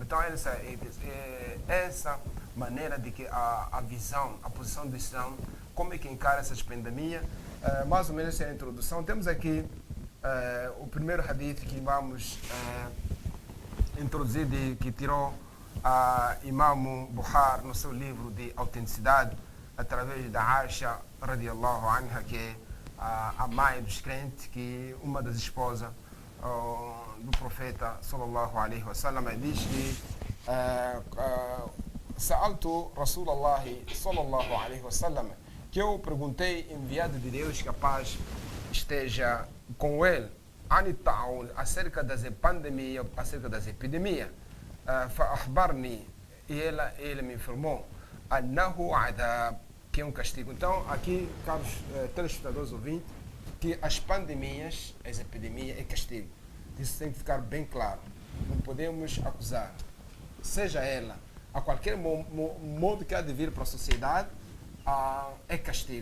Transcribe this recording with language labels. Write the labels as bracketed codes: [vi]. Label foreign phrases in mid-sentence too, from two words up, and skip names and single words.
[pt] Então essa maneira de que a visão, a posição do Islã, como é que encara essa pandemia, mais ou menos essa é a introdução. Temos aqui o primeiro hadith que vamos introduzir, que tirou Imam Bukhari no seu livro de autenticidade, através da Aisha [ar] رضي الله عنها, [pt] que é a mãe dos crentes, que uma das esposas do profeta [ar] صلى الله عليه وسلم, [pt] diz que [ar] سألت رسول الله صلى الله عليه وسلم, [pt] que eu perguntei, enviado de Deus, que a paz esteja com ele, [ar] عن الطاعون [pt] acerca das pandemias, acerca das epidemias. فأخبرني, ele me informou, [ar] أنه عذاب, [pt] que é um castigo. Então, aqui, caros telespectadores ouvintes, que as pandemias, as epidemias é castigo. Isso tem que ficar bem claro. Não podemos acusar, seja ela, a qualquer modo que há de vir para a sociedade, é castigo.